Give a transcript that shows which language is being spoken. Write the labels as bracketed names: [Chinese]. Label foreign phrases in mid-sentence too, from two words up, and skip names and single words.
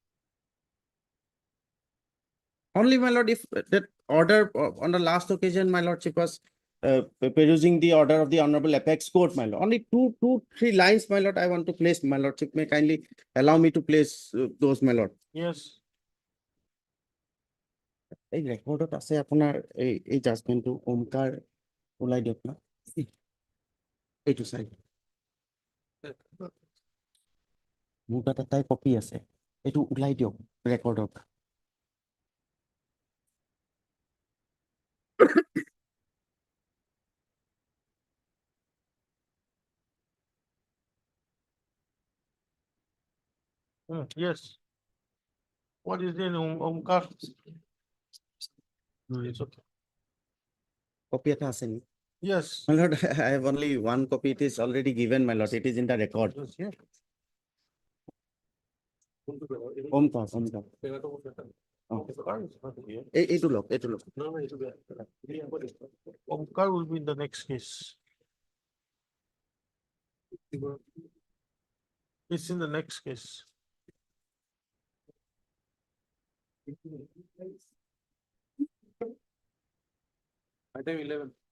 [English] Only, my lord, if that order on the last occasion, my lordship was perusing the order of the Honorable Apex Court, my lord. Only two, 3 lines, my lord, I want to place, my lordship may kindly allow me to place those, my lord. Yes. [Assamese] এই ৰেকৰ্ডত আছে আপোনাৰ এই জাজমেন্টটো ওমকাৰ ওলাই দিয়ক না এইটো চাই মোৰ তাত এটাই কপি আছে এইটো ওলাই দিয়ক ৰেকৰ্ডত [English] Yes. What is in Omkar? No, it's okay. [Assamese] কপি এটা আছে নি [English] Yes. My lord, I have only one copy. It is already given, my lord. It is in the record. Yes, yeah. Omkar. Omkar is not here. [Assamese] এইটো লওক এইটো লওক [English] No, no, it's okay. Omkar will be in the next case. It's in the next case. Item 11.